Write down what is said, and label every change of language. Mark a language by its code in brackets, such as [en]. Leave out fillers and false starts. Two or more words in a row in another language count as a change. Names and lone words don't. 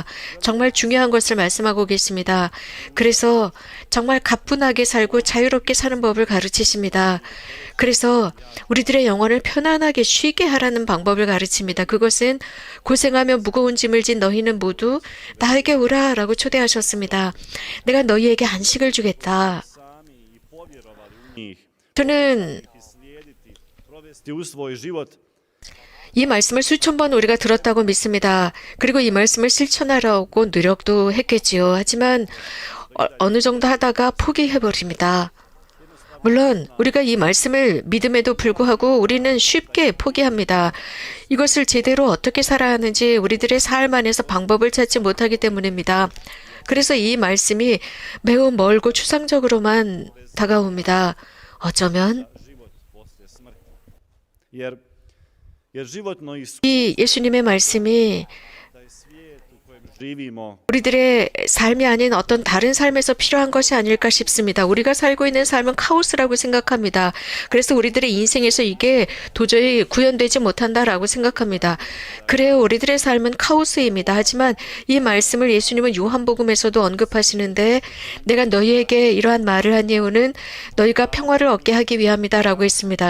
[ko] 정말 중요한 것을 말씀하고 계십니다. 그래서 정말 가뿐하게 살고 자유롭게 사는 법을 가르치십니다. 그래서 우리들의 영혼을 편안하게 쉬게 하라는 방법을 가르칩니다. 그것은 고생하며 무거운 짐을 진 너희는 모두 나에게 오라 라고 초대하셨습니다. 내가 너희에게 안식을 주겠다. [hr] sami i povjerovali u njih [ko] 저는 [hr] i slijediti, provesti u svoj život [ko] 이 말씀을 수천 번 우리가 들었다고 믿습니다. 그리고 이 말씀을 실천하려고 노력도 했겠지요. 하지만 어느 정도 하다가 포기해버립니다. 물론 우리가 이 말씀을 믿음에도 불구하고 우리는 쉽게 포기합니다. 이것을 제대로 어떻게 살아야 하는지 우리들의 삶 안에서 방법을 찾지 못하기 때문입니다. 그래서 이 말씀이 매우 멀고 추상적으로만 다가옵니다. 어쩌면 [hr] život poslije smrti. Jer životno [ko] 이 예수님의 말씀이 [hr] taj svijet u kojem živimo [ko] 우리들의 삶이 아닌 어떤 다른 삶에서 필요한 것이 아닐까 싶습니다. 우리가 살고 있는 삶은 카오스라고 생각합니다. 그래서 우리들의 인생에서 이게 도저히 구현되지 못한다라고 생각합니다. 그래요, 우리들의 삶은 카오스입니다. 하지만 이 말씀을 예수님은 요한복음에서도 언급하시는데 내가 너희에게 이러한 말을 한 이유는 너희가 평화를 얻게 하기 위함이다라고 했습니다.